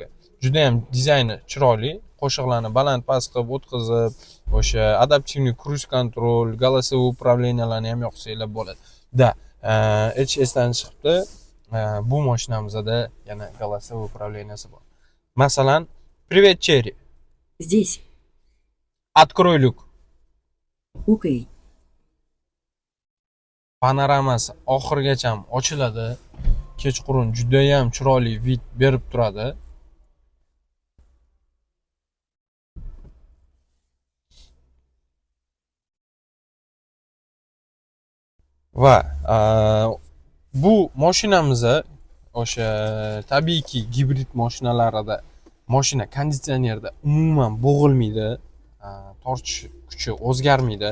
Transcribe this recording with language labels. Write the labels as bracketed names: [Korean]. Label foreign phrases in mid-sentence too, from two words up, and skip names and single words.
[Uzbek] Juda ham dizayni chiroyli, qo'shiqlarni baland past qilib o'tkazib, o'sha adaptivniy [English] cruise control, [Russian] голосовой upravleniyalarni [Uzbek] ham yoqsanglar bo'ladi. Esdan chiqibdi. Bu mashinamizda yana [Russian] голосовой upravleniyasi [Uzbek] bor. Masalan, [Russian] Привет, Cherry. Здесь. Открой люк. Окей. [Uzbek] Panoramasi oxirigacha ochiladi. Kechqurun juda ham chiroyli vid berib turadi. Va bu mashinamiz o'sha tabiiyki gibrid mashinalarida mashina konditsionerda umuman bo'g'ilmaydi, tortish kuchi o'zgarmaydi.